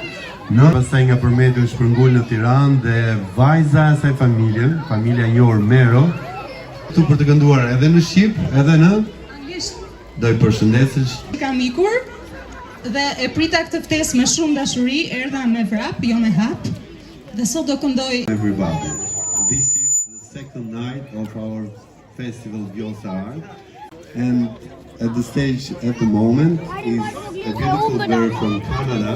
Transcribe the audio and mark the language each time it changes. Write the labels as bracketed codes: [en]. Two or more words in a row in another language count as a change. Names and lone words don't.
[sq] Pastaj nga Përmeti u shpërngul në Tiranë dhe vajza e saj familje, familja Jor Mero, këtu për të kënduar edhe në Shqip, edhe në anglisht. Do i përshëndesësh. Kam ikur dhe e prita këtë ftesë me shumë dashuri, erdha me vrap, jo me hap. Dhe sot do këndoj. [en] Everybody, this is the second night of our festival Vjosar, and at the stage at the moment is a beautiful girl from Canada.